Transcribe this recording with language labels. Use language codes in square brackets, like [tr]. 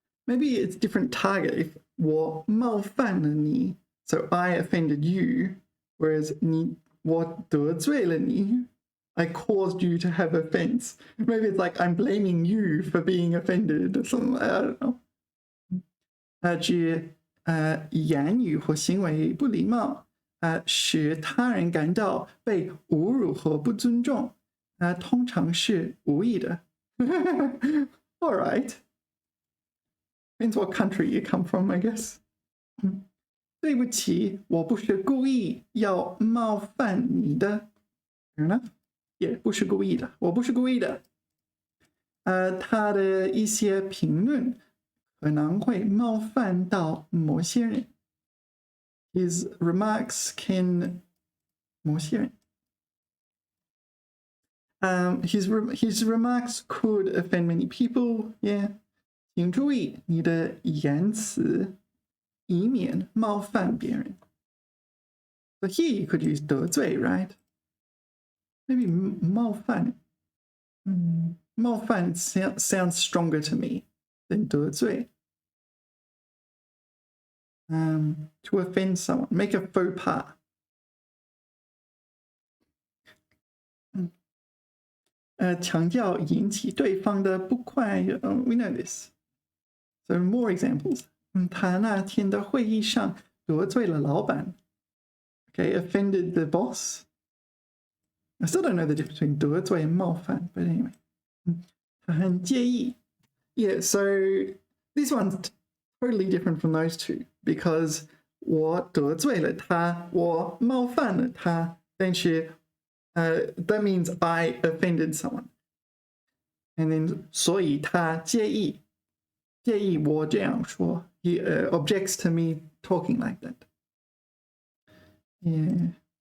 [en] Maybe it's different target. If [zh] 我冒犯了你, [en] so I offended you, whereas [zh] 我得罪了你, [en] I caused you to have offense. Maybe it's like I'm blaming you for being offended or something. I don't know. [zh] 指言语或行为不礼貌，使他人感到被侮辱和不尊重，通常是无意的。 [en] All right. Depends what country you come from, I guess. [zh] 对不起，我不是故意要冒犯你的。 [en] Fair enough. [zh] 也不是故意的，我不是故意的。他的一些评论可能会冒犯到某些人。 [en] His remarks can [zh] 某些人。 [en] His remarks could offend many people. Yeah. [zh] 请注意你的言辞，以免冒犯别人。 [en] So here you could use 得罪, right? Maybe 冒犯. 冒犯 sounds stronger to me than 得罪. To offend someone, make a faux pas. We know this. So more examples. [zh] 他那天的会议上得罪了老板. [en] Okay, offended the boss. I still don't know the difference between 得罪 and 冒犯, but anyway. [zh] 他很介意. [en] Yeah, so this one's totally different from those two because [zh] 我得罪了他，我冒犯了他，但是 [en] that means I offended someone. And then [zh] 所以他介意我这样说. [en] He objects to me talking like that. Yeah.